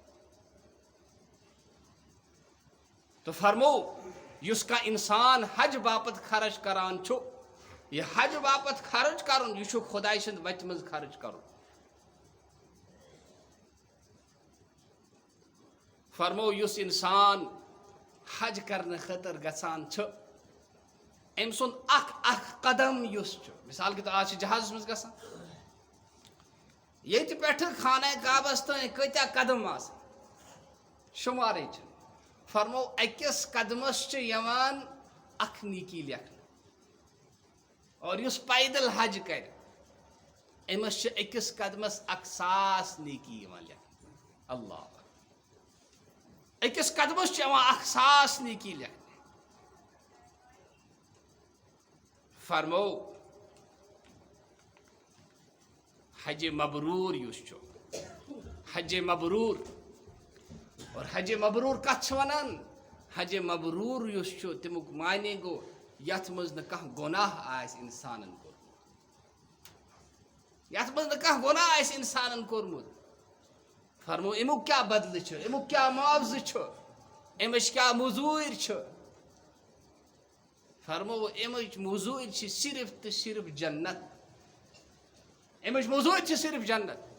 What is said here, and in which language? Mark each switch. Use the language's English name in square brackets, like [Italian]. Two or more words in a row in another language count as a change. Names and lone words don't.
[Kashmiri] تو فرمو یس کا انسان حج باپت خرچ کران چھو یہ حج باپت خرچ کرن یہ چھو خدای سند وت مز خرچ کرن فرمو یس انسان حج کرنے خاطر گژھان چھو ام سن اخ قدم یس چھو مثال کے تو آج جہاز مز گژھان یہ پہ خانہ کعبس تین کتیا قدم آس شمارے چھ فرمو اکس قدمس یوان اخ نیکی لکھن اور اس پیدل حج کر امس اکس قدمس 1,000 نیکی یوان لکھن اللہ اکس قدمس 1,000 نیکی لکھن فرمو حج مبرور یس چھو حج مبرور اور حج مبرور کت ونان حج مبرور یس چھو تمیک معنی گو یت مز نہ کانٛہہ گناہ آس انسانن کورمت یت مز نہ کانٛہہ گناہ آس انسانن کورمت فرمو امیک کیا بدلہ چھ امیک کیا معاوضہ چھ امچ کیا مزور چھ فرمو امچ مزور چھ صرف تو صرف جنت امچ موضوع صرف جنت.